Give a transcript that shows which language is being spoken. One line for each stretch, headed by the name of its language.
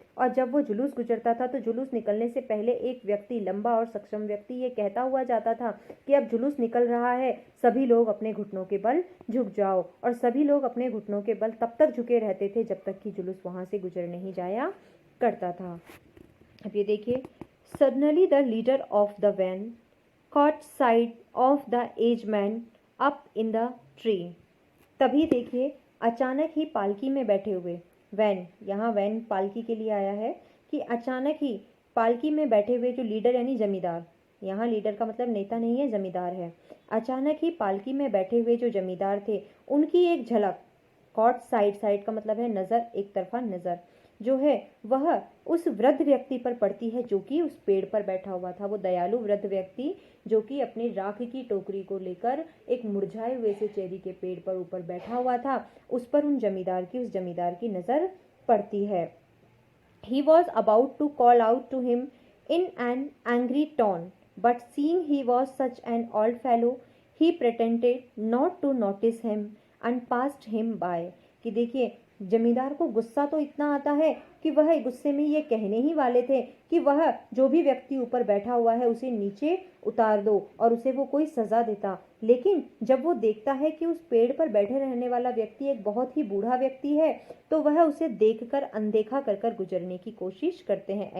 Hindi: और जब वो जुलूस गुजरता था तो जुलूस निकलने से पहले एक व्यक्ति, लंबा और सक्षम व्यक्ति, ये कहता हुआ जाता था कि अब जुलूस निकल रहा है, सभी लोग अपने घुटनों के बल झुक जाओ। और सभी लोग अपने घुटनों के बल तब तक झुके रहते थे जब तक कि जुलूस वहां से गुजर नहीं जाया करता था। अब ये देखिए,
English: Suddenly the leader of the van caught sight of the aged man up in the tree।
Hindi: तभी देखिए, अचानक ही पालकी में बैठे हुए, वैन, यहाँ वैन पालकी के लिए आया है, कि अचानक ही पालकी में बैठे हुए जो लीडर यानी जमींदार, यहाँ लीडर का मतलब नेता नहीं है, जमींदार है, अचानक ही पालकी में बैठे हुए जो जमींदार थे उनकी एक झलक, कॉट साइड, साइड का मतलब है नजर, एक तरफा नजर जो है वह उस वृद्ध व्यक्ति पर पड़ती है जो कि उस पेड़ पर बैठा हुआ था। वो दयालु वृद्ध व्यक्ति जो कि अपनी राख की टोकरी को लेकर एक मुरझाए हुए से चेरी के पेड़ पर ऊपर बैठा हुआ था, उस पर उस जमींदार की नजर पड़ती है।
English: He was about to call out to him in an angry tone, but seeing he was such an old fellow, he pretended not to notice him and passed him by।
Hindi: कि देखिए, जमींदार को गुस्सा तो इतना आता है कि वह गुस्से में ये कहने ही वाले थे कि वह जो भी व्यक्ति ऊपर बैठा हुआ है उसे नीचे उतार दो और उसे वो कोई सजा देता, लेकिन जब वो देखता है कि उस पेड़ पर बैठे रहने वाला व्यक्ति एक बहुत ही बूढ़ा व्यक्ति है तो वह उसे देखकर अनदेखा कर कर गुजरने की कोशिश करते हैं।